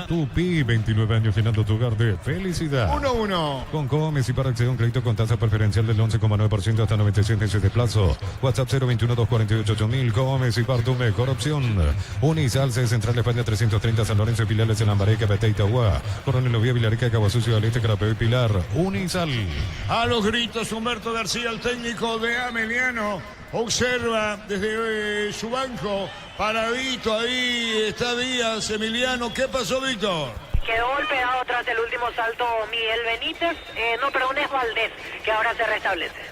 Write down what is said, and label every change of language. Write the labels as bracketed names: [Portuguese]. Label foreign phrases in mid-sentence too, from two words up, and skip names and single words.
[Spanish] Tupi, 29 años, llenando tu hogar de felicidad. 1-1. Con Comes y para acceder a un crédito con tasa preferencial del 11,9% hasta 96 meses de plazo. WhatsApp 021-248-8000. Comes y para tu mejor opción. Unisalce, Central España 330, San Lorenzo y Pilares en Lambaré, Capeté, Itagua. Coronel Ovía, Vilarica, Caguasucio, Alete, Carapeo y Pilar. Unisal. A los gritos, Humberto García, el técnico de Ameliano, observa desde su banco, paradito ahí está Díaz, Emiliano. ¿Qué pasó, Víctor? Quedó golpeado tras el último salto Miguel Benítez, es Valdés, que ahora se restablece.